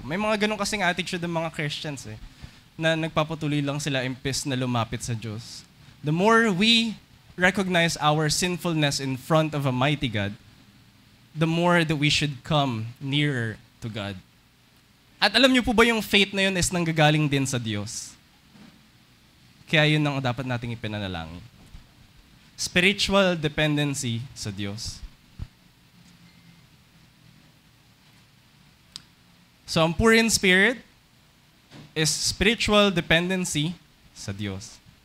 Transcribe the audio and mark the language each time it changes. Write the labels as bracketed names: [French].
[Filipino] May mga ganun kasing attitude ng mga Christians na nagpapatuloy lang sila imbes na lumapit sa Diyos. [English] The more we recognize our sinfulness in front of a mighty God, the more that we should come nearer to God. [Filipino] At alam niyo po ba yung faith na yun is nanggagaling din sa Diyos? Kaya yun ang dapat nating ipinanalangin. Spiritual dependency sa Diyos. So ang [English] poor in spirit [Filipino] is [English] spiritual dependency [Filipino] sa Diyos.